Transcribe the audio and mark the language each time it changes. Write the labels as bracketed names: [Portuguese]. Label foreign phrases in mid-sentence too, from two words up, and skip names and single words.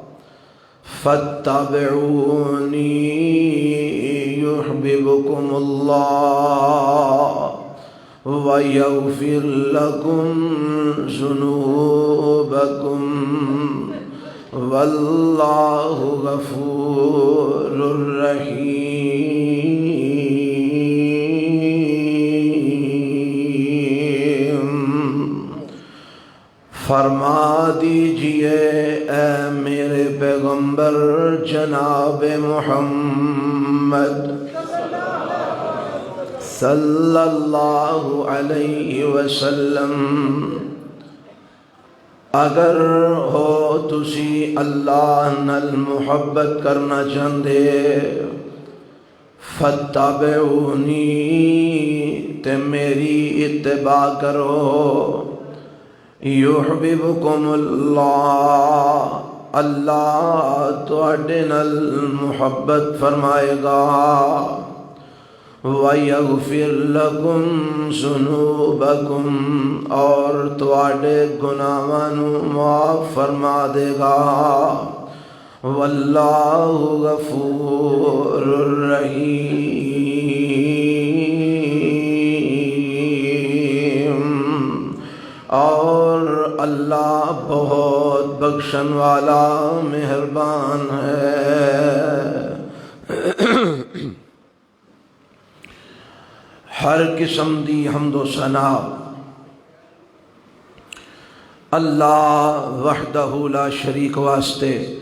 [Arabic] فاتبعوني يحببكم الله ويغفر لكم ذنوبكم والله غفور رحيم۔ [Urdu] فرما دیجئے [Punjabi] اے میرے پیغمبر جناب محمد صلی اللہ علیہ وسلم، اگر ہو تسی اللہ نال محبت کرنا چاہندے فاتبعونی تے میری اتباع کرو، [Arabic] یحببکم اللہ [Punjabi] اللہ تواڈے نال محبت فرمائے گا، [Arabic] وَيَغْفِرْ لَكُمْ ذُنُوبَكُمْ [Punjabi] اور تواڈے گناہاں نوں معاف فرما دے گا، [Arabic] وَاللَّهُ غَفُورٌ رَحِيمٌ [Punjabi] اور اللہ بہت بخشن والا مہربان ہے۔ ہر قسم دی حمد و ثنا اللہ [Arabic] وحدہ لا شریک [Punjabi] واسطے۔